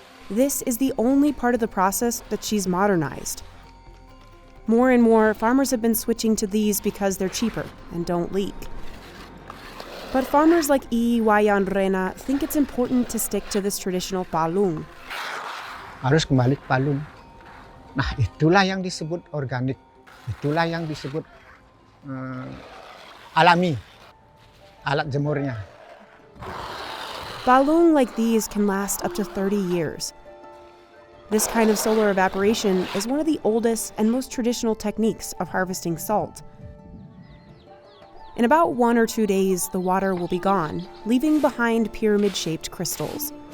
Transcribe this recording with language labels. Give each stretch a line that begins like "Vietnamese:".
English: This is the only part of the process that she's modernized. More and more, farmers have been switching to these because they're cheaper and don't leak. But farmers like I Wayan Rena think it's important to stick to this traditional palung.
Indonesian: Harus kembali ke palung. Nah, itulah yang disebut organik. Itulah yang disebut alami, alat jemurnya.
English: Balung like these can last up to 30 years. This kind of solar evaporation is one of the oldest and most traditional techniques of harvesting salt. In about 1 or 2 days, the water will be gone, leaving behind pyramid-shaped crystals.